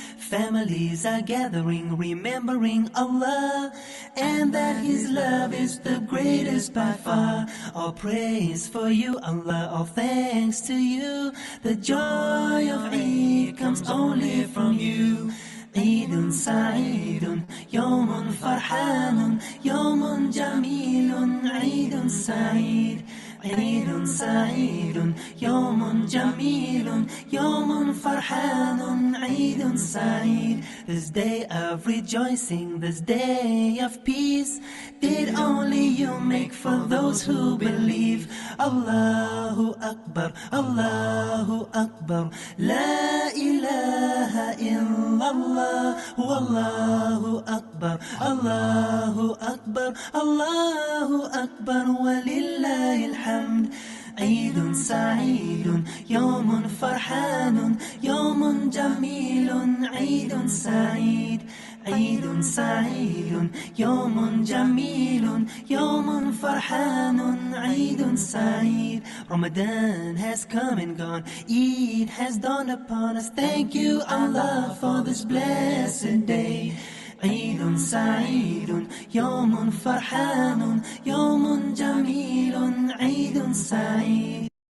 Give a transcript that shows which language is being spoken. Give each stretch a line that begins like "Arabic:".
English: Families are gathering, remembering Allah, and that His love is the greatest by far. All praise for you, Allah, all thanks to you. The joy of Eid comes only from you.
Arabic: عيد سعيد يوم فرحان يوم جميل عيد سعيد عيد سعيد يوم جميل يوم فرحان عيد سعيد.
English: This day of rejoicing, this day of peace, did only you make for those who believe.
Arabic: Allahu Akbar, Allahu Akbar, La ilaha illallah, Wallahu Akbar, Allahu Akbar, Allahu Akbar, Walillahil hamd. عيد سعيد يوم فرحان يوم جميل عيد سعيد عيد سعيد يوم جميل يوم فرحان عيد سعيد.
English: Ramadan has come and gone, Eid has dawned upon us. Thank you, Allah, for this blessed day.
Arabic: عيد سعيد يوم فرحان يوم جميل عيد سعيد.